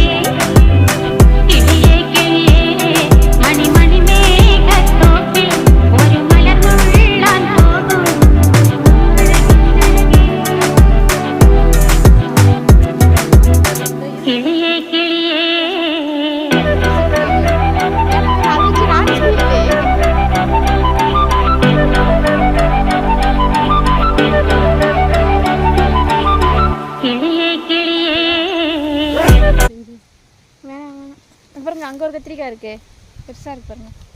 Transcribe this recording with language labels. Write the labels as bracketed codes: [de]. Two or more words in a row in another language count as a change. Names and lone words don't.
[ml] കിളിയേ കിളിയേ മണിമണി മേഘത്തോപ്പിൽ ഒരു മലർന്നുള്ളാൻ പോകും കിളിയേ കിളിയേ. [ta] கிளியே கிளியே. வேணாம் பாருங்க, அங்கே ஒரு கத்திரிக்காய் இருக்கு, பெருசாக இருக்கு பாருங்க.